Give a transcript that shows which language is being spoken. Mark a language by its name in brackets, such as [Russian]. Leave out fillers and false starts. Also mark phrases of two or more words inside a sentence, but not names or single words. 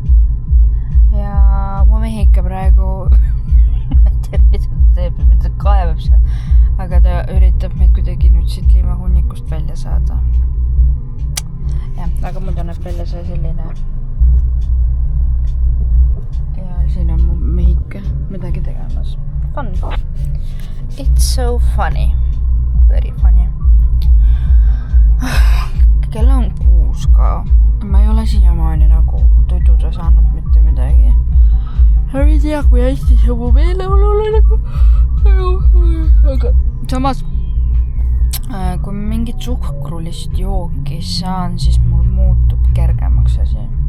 [Estonian] Ja mu mehi ikka praegu mida kaevab see, aga ta üritab meid kuidagi nüüd siit liivahunnikust välja saada. Jah, aga muidu näeb välja see selline. Ja siin on mu mehike midagi tegemas. [English] Fun. It's so funny. Very funny. [Estonian] Kell on 6 ka. Ma ei ole siiamaani nagu tududa saanud mitte midagi. Ma ei tea, kui hästi see mu meeleolule nagu. Aga samas, kui mingit suhkrulist jooki saan, siis mul muutub kergemaks asi.